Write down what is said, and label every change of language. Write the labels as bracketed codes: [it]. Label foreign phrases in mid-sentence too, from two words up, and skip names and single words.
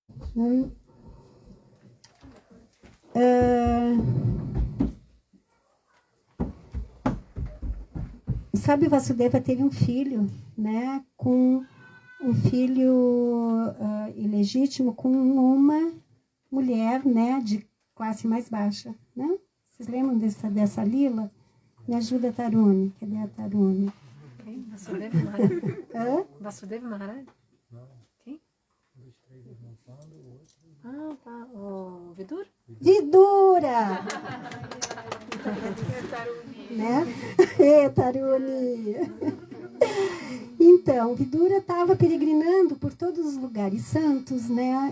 [pt] Sabe, Vasudeva teve um filho, né? Com um filho ilegítimo com uma mulher, né? De classe mais baixa, né? Vocês lembram dessa lila? Me ajuda, Tarune. Cadê a Tarune? Quem? Vasudeva Maharaj? Vasudeva Maharaj? Não. Quem? 2, 3 levantando, o outro. Ah, tá. O Vidura? Vidura! Né? Tarune! Então, Vidura estava peregrinando por todos os lugares santos, né?